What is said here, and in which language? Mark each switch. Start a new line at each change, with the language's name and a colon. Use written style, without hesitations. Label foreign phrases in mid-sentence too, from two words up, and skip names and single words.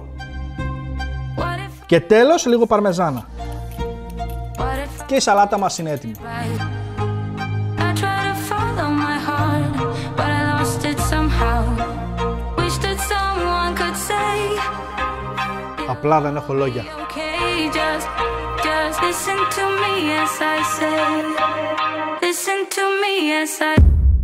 Greek: Και τέλος λίγο παρμεζάνα. Και η σαλάτα μας είναι έτοιμη. Απλά δεν έχω λόγια.
English: Listen to me as I say, listen to me as I